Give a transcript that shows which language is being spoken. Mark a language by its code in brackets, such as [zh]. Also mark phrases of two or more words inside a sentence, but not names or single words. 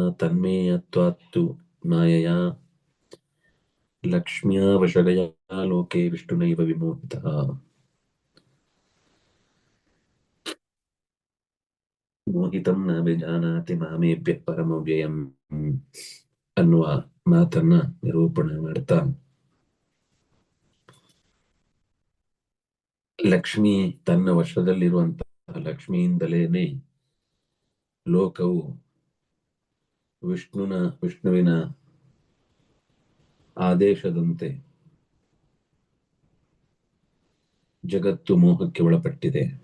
[sa] तन्मे यत्त्वात्तु मायया लक्ष्म्या वशगया लोके विष्णुनैव विमोहितः ಮೋಹಿತಂ ನ ವಿಜಾನಾತಿ ಮಾಮೇಭ್ಯ ಪರಮವ್ಯಯಂ [kn] ಅನ್ನುವ ಮಾತನ್ನ ನಿರೂಪಣೆ ಮಾಡ್ತಾ ಲಕ್ಷ್ಮಿ ತನ್ನ ವಶದಲ್ಲಿರುವಂತಹ ಲಕ್ಷ್ಮಿಯಿಂದಲೇನೆ ಲೋಕವು ವಿಷ್ಣುವಿನ ಆದೇಶದಂತೆ ಜಗತ್ತು ಮೋಹಕ್ಕೆ ಒಳಪಟ್ಟಿದೆ.